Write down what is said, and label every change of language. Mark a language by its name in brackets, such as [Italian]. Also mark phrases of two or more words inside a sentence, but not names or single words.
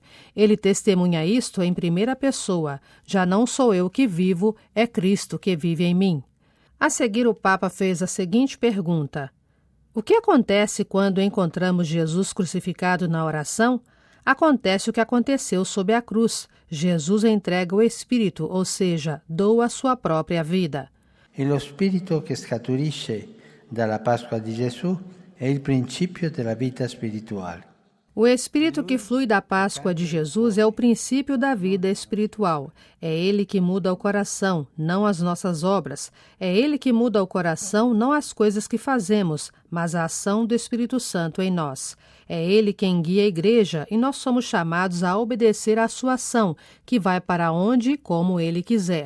[Portuguese] Ele testemunha isto em primeira pessoa. Já não sou eu que vivo, é Cristo que vive em mim. A seguir, o Papa fez a seguinte pergunta: o que acontece quando encontramos Jesus crucificado na oração? Acontece o que aconteceu sob a cruz. Jesus entrega o Espírito, ou seja, doa a sua própria vida. [Italian] E lo Spirito che scaturisce dalla Pasqua di Gesù è il principio della vita spirituale. [Portuguese] O Espírito que flui da Páscoa de Jesus é o princípio da vida espiritual. É Ele que muda o coração, não as nossas obras. É Ele que muda o coração, não as coisas que fazemos, mas a ação do Espírito Santo em nós. É Ele quem guia a Igreja e nós somos chamados a obedecer à sua ação, que vai para onde e como Ele quiser.